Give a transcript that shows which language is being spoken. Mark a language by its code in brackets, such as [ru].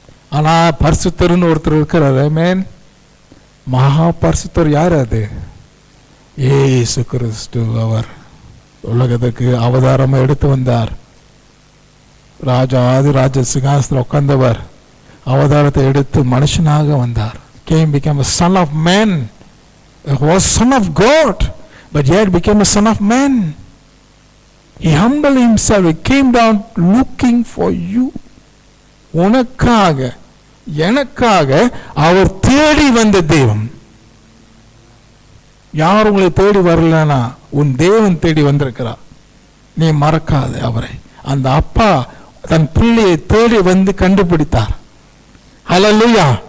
[ta] ஆனா பரிசுத்தர்னு ஒருத்தர் இருக்கிறாரு. மேன் மகா பரிசுத்தர் யார்? அது இயேசு கிறிஸ்து. அவர் உலகத்துக்கு அவதாரம் எடுத்து வந்தார். ராஜ சிங்காசனத்தில் உட்கார்ந்தவர் அவதாரத்தை எடுத்து மனுஷனாக வந்தார். [en] Came, became a son of man. He was son of God, but yet became a son of man. He humbled himself. He came down looking for you. [ta] உனக்காக எனக்காக அவர் தேடி வந்த தெய்வம். யார் உங்களை தேடி வரலனா உன் தேவன் தேடி வந்திருக்கிறார். நீ மறக்காத அவரை. அந்த அப்பா தன் பிள்ளையை தேடி வந்து கண்டுபிடித்தார். ஹல்லேலூயா.